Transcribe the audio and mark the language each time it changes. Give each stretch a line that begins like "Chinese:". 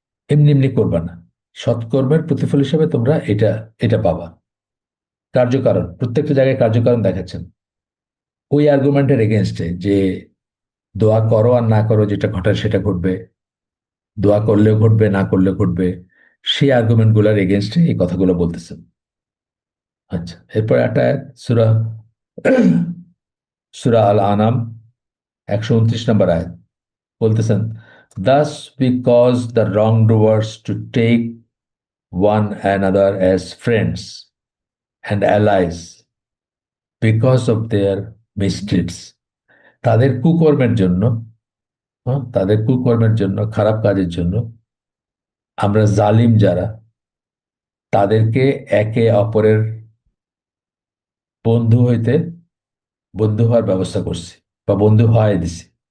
Bangla: এমনি এমনি করবা না, সৎকর্মের প্রতিফল হিসাবে তোমরা এটা এটা পাবা। কার্যকারণ, প্রত্যেকটা জায়গায় কার্যকারণ দেখাচ্ছেন ওই আর্গুমেন্টের এগেনস্টে, যে দোয়া করো আর না করো, যেটা ঘটার সেটা ঘটবে, দোয়া করলেও ঘটবে, না করলেও ঘটবে, সেই আর্গুমেন্ট গুলার এগেনস্টে এই কথাগুলো বলতেছেন। আচ্ছা, এরপর একটা সূরা সূরা আল আনাম 129 নম্বর আয়াত বলতেছেন,
English: thus we cause the wrongdoers to take one another as friends and allies because of their misdeeds.
Bangla: তাদের কুকর্মের জন্য, তাদের কুকর্মের জন্য, খারাপ কাজের জন্য আমরা জালিম যারা, তাদেরকে একে অপরের বন্ধু হইতে, বন্ধু হওয়ার ব্যবস্থা করছি বা বন্ধু হয় দিছি।